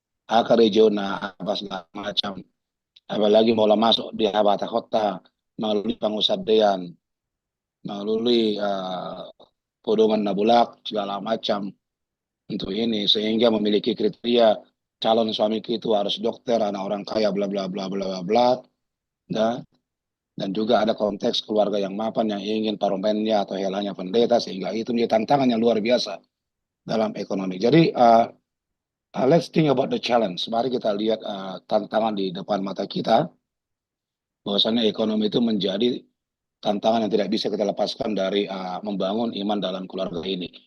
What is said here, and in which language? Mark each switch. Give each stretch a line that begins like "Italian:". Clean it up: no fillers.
Indonesian: Akar regional apa segala macam. Apalagi mulai masuk di Habata Kota melalui Pangusadean, melalui Podongan Nabulak segala macam untuk ini sehingga memiliki kriteria calon suamiku itu harus dokter, anak orang kaya, bla bla bla bla bla, dan juga ada konteks keluarga yang mapan yang ingin paromennya atau helanya pendeta sehingga itu menjadi tantangan yang luar biasa dalam ekonomi. Jadi
English: let's think about the challenge.
Indonesian: Mari kita lihat tantangan di depan mata kita. Bahwasannya ekonomi itu menjadi tantangan yang tidak bisa kita lepaskan dari membangun iman dalam keluarga ini.